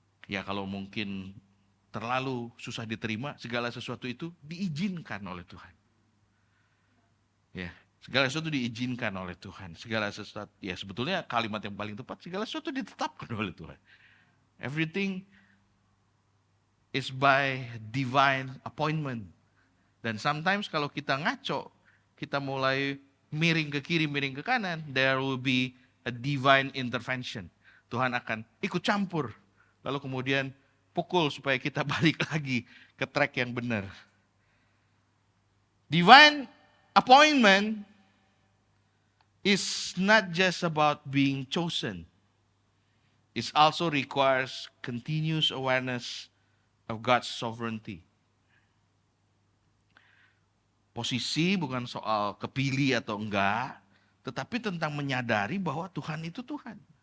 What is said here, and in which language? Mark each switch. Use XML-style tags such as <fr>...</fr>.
<id>Ya kalau mungkin terlalu susah diterima, segala sesuatu itu diizinkan oleh Tuhan. Ya, segala sesuatu diizinkan oleh Tuhan. Segala sesuatu, ya sebetulnya kalimat yang paling tepat, segala sesuatu ditetapkan oleh Tuhan.</id> <en>Everything is by divine appointment.</en> <id>Dan sometimes kalau kita ngaco, kita mulai miring ke kiri, miring ke kanan,</id> <en>there will be a divine intervention.</en> <id>Tuhan akan ikut campur. Lalu kemudian pukul supaya kita balik lagi ke track yang benar.</id> <en>Divine appointment is not just about being chosen. It also requires continuous awareness of God's sovereignty.</en> <id>Posisi bukan soal kepilih atau enggak, tetapi tentang menyadari bahwa Tuhan itu Tuhan.</id>